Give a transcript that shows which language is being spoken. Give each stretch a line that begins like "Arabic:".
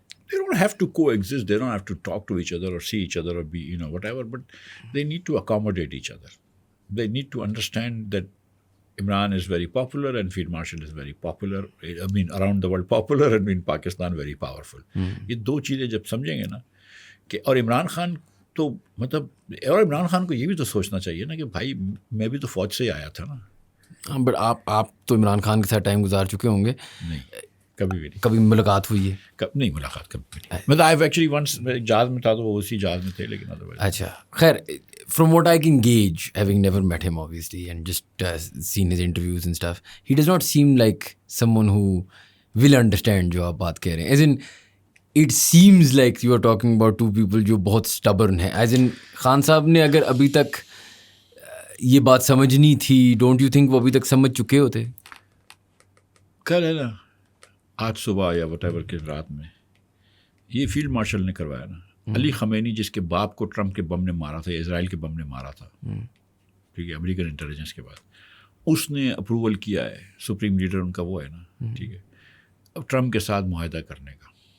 English: they don't have to coexist. They don't have to talk to each other or see each other or be, whatever. But they need to accommodate each other. They need to understand that Imran is very popular and Field Marshal is very popular. I mean, around the world popular and in Pakistan very powerful.
Urdu: یہ دو چیزیں جب سمجھیں گے نا کہ اور عمران خان تو مطلب اور عمران خان کو یہ بھی تو سوچنا چاہیے نا کہ بھائی میں بھی تو فوج سے ہی آیا تھا نا. بٹ آپ تو عمران خان کے ساتھ ٹائم گزار چکے ہوں گے. نہیں کبھی بھی نہیں. کبھی ملاقات ہوئی ہے؟ نہیں ملاقات کبھی بھی نہیں. مطلب آئی ایکچولی ونس جہاز میں تھا تو وہ اسی جہاز میں تھے لیکن
English: اچھا خیر from what I can gauge, having never met him obviously and just seen his interviews and stuff, he does not seem like someone who will understand
Urdu: جو آپ بات کہہ رہے ہیں.
English: As in it seems like you are talking about two people
Urdu: جو بہت
English: stubborn ہیں.
Urdu: As in Khan صاحب نے اگر ابھی تک یہ بات سمجھنی تھی,
English: don't you think
Urdu: وہ ابھی تک سمجھ چکے ہوتے؟ کل ہے نا آج صبح یا وٹ ایور کی رات میں یہ فیلڈ مارشل نے کروایا نا. علی خمینی جس کے باپ کو ٹرمپ کے بم نے مارا تھا, اسرائیل کے بم نے مارا تھا, ٹھیک ہے, امریکن انٹیلیجنس کے بعد اس نے اپروول کیا ہے, سپریم لیڈر ان کا وہ ہے نا, ٹھیک ہے, اب ٹرمپ کے ساتھ معاہدہ کرنے کا.